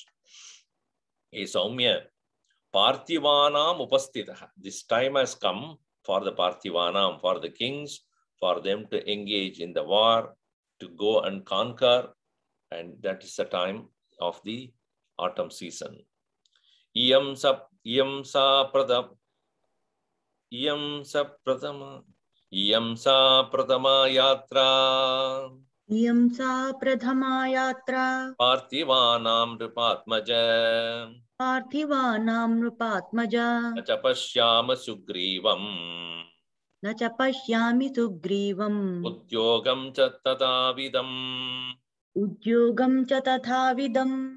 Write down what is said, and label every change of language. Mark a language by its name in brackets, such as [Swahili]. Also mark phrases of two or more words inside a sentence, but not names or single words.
[Sanskrit] हे सौम्य पार्थिवानाम् उपस्थितः. [English] This time has come for the Parthivanam, for the kings, for them to engage in the war, to go and conquer, and that is the time of the autumn season. [Sanskrit] इयं सा प्रथमा यात्रा. इयं सा प्रथमा यात्रा. पार्थिवानां नृपात्मज. पार्थिवानां नृपात्मज. न च पश्याम सुग्रीवम्. न च पश्यामि सुग्रीवम्. उद्योगं च तथाविधम्. उद्योगं च तथाविधम्.